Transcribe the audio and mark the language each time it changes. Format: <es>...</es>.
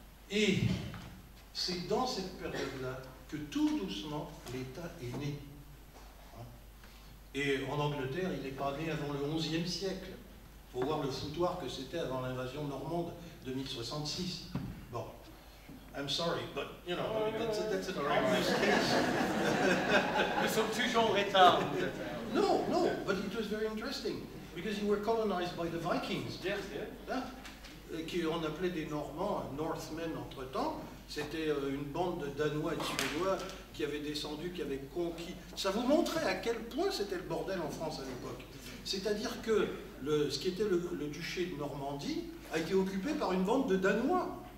<fr>Et c'est dans cette période-là que tout doucement, l'État est né. Et en Angleterre, il n'est pas né avant le XIe siècle. Il faut voir le foutoir que c'était avant l'invasion normande de 1066. Bon.</fr> <en>I'm sorry, but, you know, that's an obvious case.</en> <fr>Nous sommes toujours en retard.</fr> <en>No, but it was very interesting, because you were colonized by the Vikings. Yes, yeah.</en> <fr>Qu'on appelait des Normands, Northmen entre-temps. C'était une bande de Danois et de Suédois qui avaient descendu, qui avaient conquis. Ça vous montrait à quel point c'était le bordel en France à l'époque. C'est-à-dire que ce qui était le duché de Normandie a été occupé par une bande de Danois.</fr>